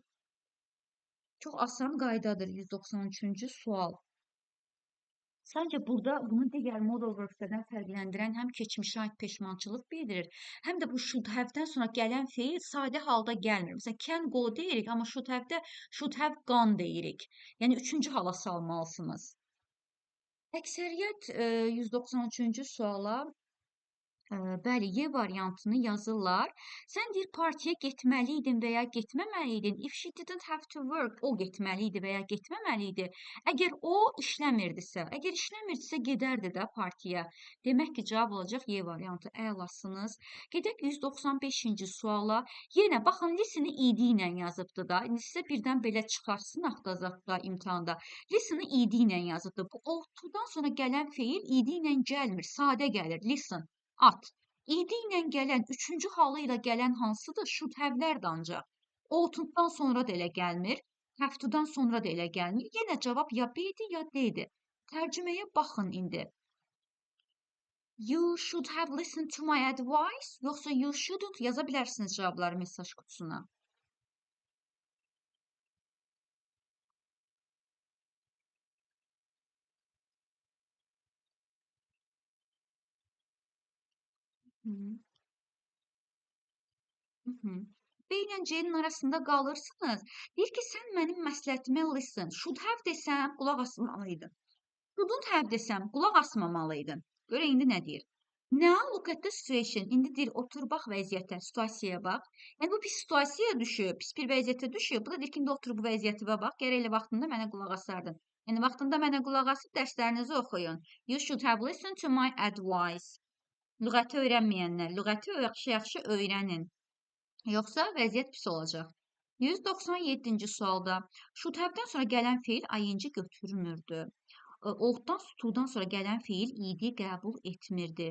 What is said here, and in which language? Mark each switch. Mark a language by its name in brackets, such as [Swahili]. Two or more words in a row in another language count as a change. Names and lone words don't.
[Azerbaijani] Çox asan qaydadır 193-cü sual. Sadəcə burada bunu digər [English] model works'dən [Azerbaijani] fərqləndirən həm keçmişə aid peşmançılıq bildirir, həm də bu [English] should have- [Azerbaijani] dən sonra gələn feil sadə halda gəlmir. Məsələn, [English] can go [Azerbaijani] deyirik, amma [English] should have- [Azerbaijani] də [English] should have gone [Azerbaijani] deyirik. Yəni, 3-cü hala salmalısınız. Əksəriyyət 193-cü suala bəli, Y variantını yazırlar. Sən deyir, partiyə getməliydin və ya getməməliydin. [English] If she didn't have to work, [Azerbaijani] o getməliydi və ya getməməliydi. Əgər o işləmirdisə, gedərdi də partiyə. Demək ki, cavab olacaq Y variantı. Əlasınız. Gedək 195-ci suala. Yenə, baxın, listen-i id ilə yazıbdı da. İndi sizə birdən belə çıxarsın axtazaqda imtihanda. Listen-i id ilə yazıbdı. Bu, to-dan sonra gələn feil id ilə gəlmir, sadə gəlir. Listen. At. İdi ilə gələn, 3-cü halı ilə gələn hansıdır? [English] Should have- [Azerbaijani] lərdir ancaq. Ought-dan sonra da elə gəlmir. [English] Have to- [Azerbaijani] dan sonra da elə gəlmir. Yenə cavab ya B-dir, ya D-dir. Tərcüməyə baxın indi. [English] You should have listened to my advice. [Azerbaijani] Yoxsa [English] you shouldn't [Azerbaijani] yaza bilərsiniz cavabları mesaj qutusuna. B ilə C-nin arasında qalırsınız. Deyir ki, sən mənim məsləhətimə listen. [English] Should have [Azerbaijani] desəm, qulaq asmalıydın. [English] Shouldn't have [Azerbaijani] desəm, qulaq asmamalıydın. Görə indi nə deyir? [English] Now look at the situation. [Azerbaijani] İndi deyir, otur bax vəziyyətə, situasiyaya bax. Yəni bu pis situasiyaya düşüb, pis bir vəziyyətə düşüb. Bu da deyir ki, indi otur bu vəziyyətivə bax. Gərək elə vaxtında mənə qulaq asardın. Yəni vaxtında mənə qulaq asıb dərslərinizi oxuyun. [English] You should have listened to my advice. [Azerbaijani] Lüğəti öyrənməyənlər, lüğəti yaxşı-yaxşı öyrənin. Yoxsa vəziyyət pis olacaq. 197-ci sualda [English] should have- [Azerbaijani] dən sonra gələn feil ing götürmürdü. Ought-dan, to-dan sonra gələn feil id qəbul etmirdi.